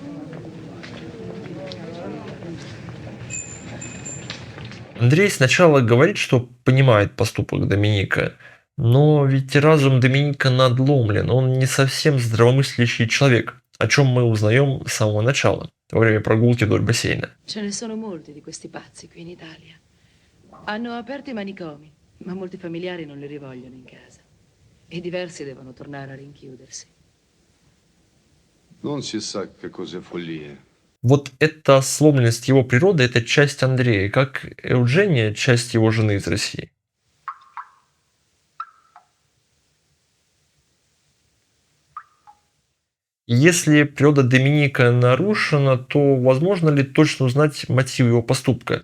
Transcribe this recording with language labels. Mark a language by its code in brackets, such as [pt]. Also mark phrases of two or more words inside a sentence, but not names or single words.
[ru] Андрей сначала говорит, что понимает поступок Доминика, но ведь разум Доминика надломлен, он не совсем здравомыслящий человек, о чем мы узнаем с самого начала, во время прогулки вдоль бассейна. [it] Ce ne sono molti di questi pazzi qui in Italia. Hanno aperto i manicomi, ma molti familiari non li rivogliono in casa. E diversi devono tornare a rinchiudersi. Non si sa che cos'è follia. [ru] Вот эта сломленность его природы – это часть Андрея, как Евгения – часть его жены из России. И если природа Доминика нарушена, то возможно ли точно узнать мотив его поступка?